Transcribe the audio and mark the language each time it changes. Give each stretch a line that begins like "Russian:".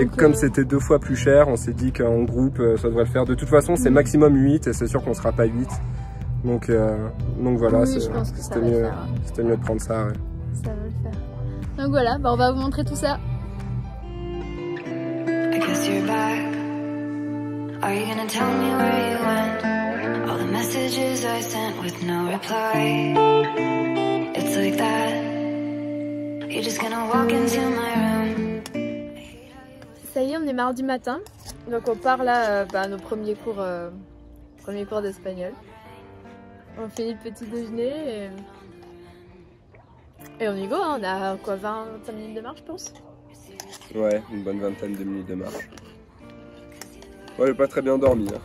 French: et comme c'était 2 fois plus cher, on s'est dit qu'en groupe ça devrait le faire. De toute façon c'est maximum 8 et c'est sûr qu'on ne sera pas 8. Donc voilà, oui, c'était mieux de prendre ça. Ouais. Ça va le faire. Donc voilà, bah on va vous montrer tout ça.
English: I guess you're back. Are you gonna tell me where you went? All the messages I sent with no reply. It's like that. You're just gonna walk into my room.
French: Ça y est, on est mardi matin. Donc on part là à nos premiers cours d'espagnol. On fait le petit déjeuner et on y go, hein. On a quoi, 25 minutes de marche je pense. Ouais, une bonne vingtaine de minutes de marche. Ouais, j'ai pas très bien dormi, hein.